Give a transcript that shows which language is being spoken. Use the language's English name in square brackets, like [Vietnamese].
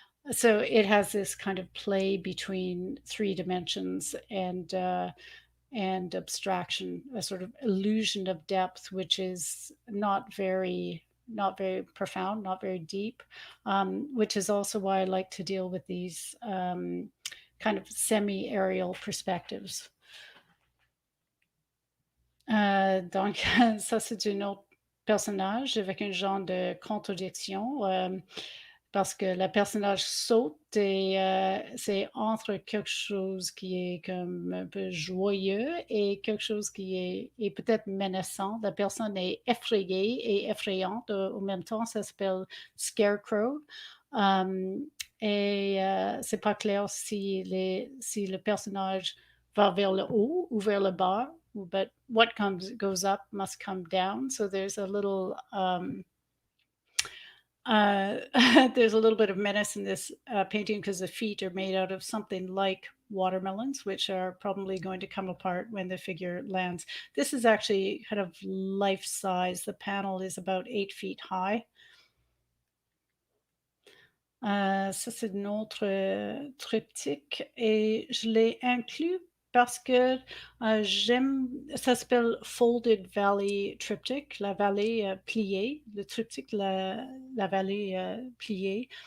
[English] So it has this kind of play between 3 dimensions and abstraction, a sort of illusion of depth, which is not very profound, not very deep, which is also why I like to deal with these kind of semi-aerial perspectives. [French] Donc, ça, c'est un autre personnage avec un genre de contradiction. Parce que le personnage saute et c'est entre quelque chose qui est comme un peu joyeux et quelque chose qui est peut-être menaçant. La personne est effrayée et effrayante au même temps. Ça s'appelle Scarecrow. Et c'est pas clair si le personnage va vers le haut ou vers le bas. [English] But what goes up must come down. So there's a little There's a little bit of menace in this painting because the feet are made out of something like watermelons, which are probably going to come apart when the figure lands. This is actually kind of life size. The panel is about 8 feet high. [French] Ça, c'est notre triptyque et je l'ai inclus parce que j'aime, ça s'appelle Folded Valley Triptych, la vallée pliée, le triptyque, la vallée pliée.